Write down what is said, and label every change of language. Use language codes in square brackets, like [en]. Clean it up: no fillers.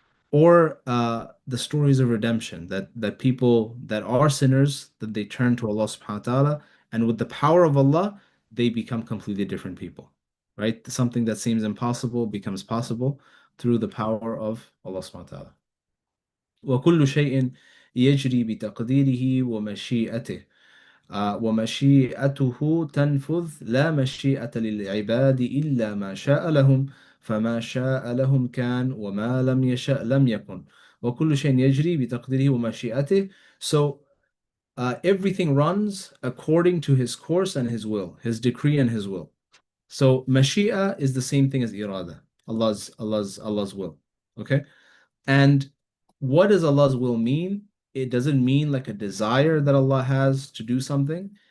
[en] Or the stories of redemption, that people that are sinners, that they turn to Allah subhanahu wa ta'ala, and with the power of Allah, they become completely different people, right? Something that seems impossible becomes possible through the power of Allah subhanahu wa ta'ala. [ar] وكل شيء يجري بتقديره ومشيئته ومشيئته تنفذ لا مشيئة للعباد إلا ما شاء لهم فما شاء لهم كان وما لم يشاء لم يكن وكل شيء يجري بتقديره ومشيئته. [en] So everything runs according to his course and his will, his decree and his will. So mashia is the same thing as irada, Allah's will. Okay? And what does Allah's will mean? It doesn't mean like a desire that Allah has to do something.